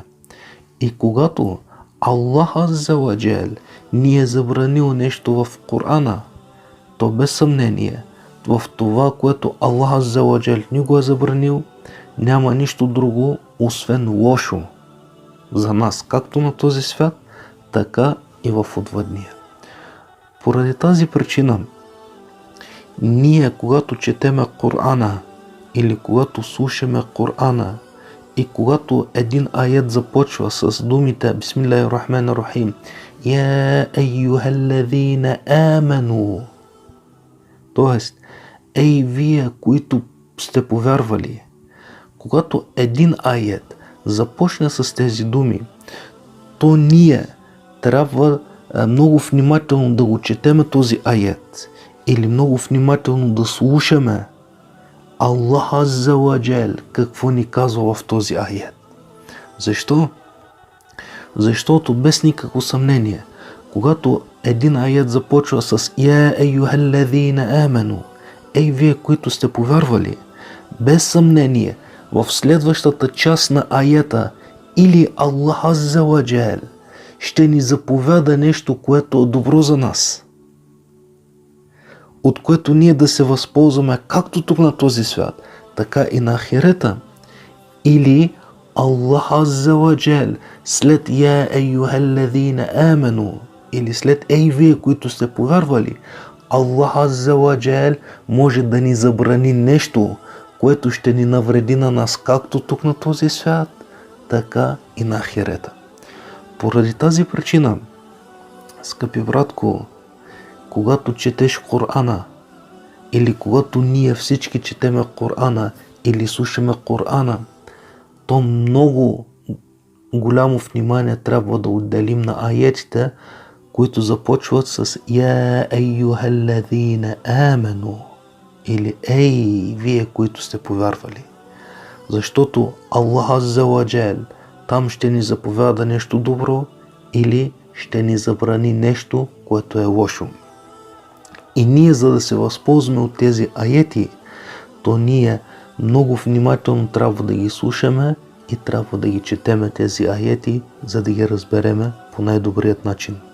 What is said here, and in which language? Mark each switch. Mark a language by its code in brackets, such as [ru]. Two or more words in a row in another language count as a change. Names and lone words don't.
[bg] И когато [ar] الله عز وجل [bg] ни е забранил нещо в Корана, то без съмнение, в това, което [ar] الله عز وجل [bg] ни го е забранил, няма нищо друго, освен лошо за нас, както на този свят, така и в отвъдния. Поради тази причина, ние когато четеме Корана или когато слушаме Корана и когато един аят започва с думите [ar] بسم الله الرحمن الرحيم يا أيها الذين آمنوا, [bg] тоест, ей вие, които сте повярвали, когато един аят започне с тези думи, то ние трябва много внимателно да го четеме този аят или много внимателно да слушаме [ar] الله عز وجل [bg] какво ни казва в този аят. Защо? Защото без никакво съмнение, когато един аят започва с [ar] يا أيها الذين آمنوا, [bg] ей вие, които сте повярвали, без съмнение в следващата част на аята или [ar] الله عز وجل [bg] ще ни заповяда нещо, което е добро за нас, от което ние да се възползваме както тук на този свят, така и на ахирета. Или [ar] الله عز وجل [bg] след [ar] يا أيها الذين آمنوا [bg] или след ей вие, които сте повярвали, [ar] الله عز وجل [bg] може да ни забрани нещо, което ще ни навреди на нас както тук на този свят, така и на ахирета. Поради тази причина, скъпи братко, когато четеш Корана или когато ние всички четеме Корана или слушаме Корана, то много голямо внимание трябва да отделим на аятите, които започват с [ar] يا أيها الذين آمنوا [bg] или ей вие, които сте повярвали. Защото [ar] الله عز وجل [bg] там ще ни заповяда нещо добро или ще ни забрани нещо, което е лошо. И ние, за да се възползваме от тези аети, то ние много внимателно трябва да ги слушаме и трябва да ги четеме тези аети, за да ги разбереме по най-добрият начин.